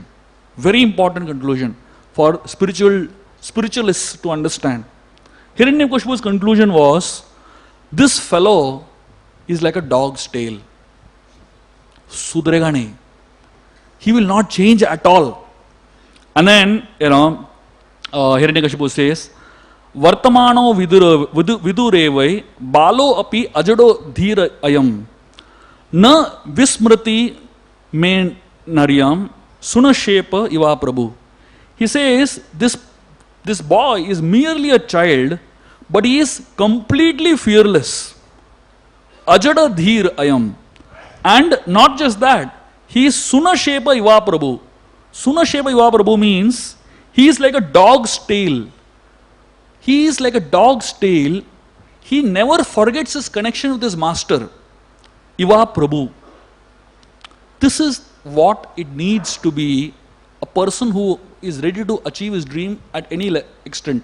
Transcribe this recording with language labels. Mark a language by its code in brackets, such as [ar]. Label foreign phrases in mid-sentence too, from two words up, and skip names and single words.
[en] Very important conclusion for spiritualists to understand. Hiranyakashipu's conclusion was, this fellow is like a dog's tail. [hi] सुधरेगा नहीं. [en] He will not change at all. And then, Hiranyakashipu says, [sa] वर्तमानो विदुरेवै बालो अपि अजडो धीर अयं न विस्मरति मे नार्यं शुनःशेप इव प्रभु. [en] He says, this boy is merely a child, but he is completely fearless. [sa] अजड धीर अयम्. [en] And not just that, he is [sa] शुनःशेप इव प्रभु. शुनःशेप इव प्रभु [en] means he is like a dog's tail. He is like a dog's tail. He never forgets his connection with his master. [sa] इव प्रभु. [en] This is what it needs to be a person who is ready to achieve his dream at any extent.